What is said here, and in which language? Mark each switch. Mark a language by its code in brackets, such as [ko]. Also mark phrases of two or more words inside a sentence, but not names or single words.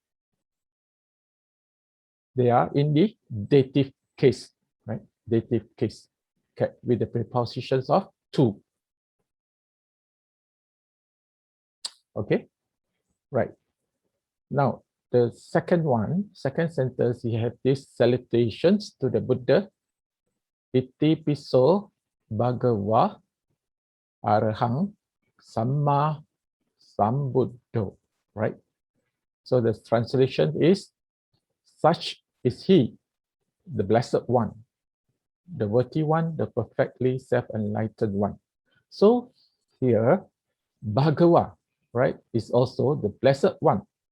[en] They are in the dative case, right? Dative case, okay, with the prepositions of to. Okay, right. Now, the second sentence, you have these salutations to the Buddha. [pi] Iti piso bhagava arahang samma sambuddho, [en] right? So the translation is, such is he, the Blessed One. the worthy one, the perfectly self-enlightened one. So here, Bhagawa, right, is also the blessed one.